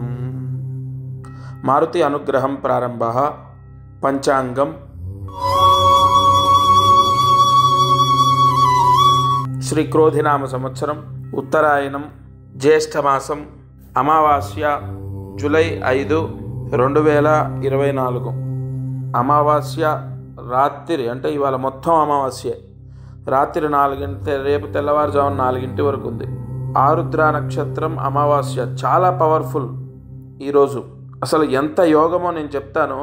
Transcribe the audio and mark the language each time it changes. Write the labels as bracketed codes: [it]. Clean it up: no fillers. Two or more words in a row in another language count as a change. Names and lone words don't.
[sa] मारुति अनुग्रहं प्रारंभः। पंचांगम श्री क्रोधिनाम संवत्सरम उत्तरायणम ज्येष्ठमासम अमावास्या [te] जुलै 5, 2024 అమావాస్య రాత్రి అంటే ఇవాళ మొత్తం అమావాస్య రాత్రి 4 రేపు తెల్లవారుజామున 4 వరకు ఉంది. ఆరుద్ర నక్షత్రం అమావాస్య చాలా పవర్ఫుల్. ఈరోజు అసలు ఎంత యోగమో నేను చెప్తాను.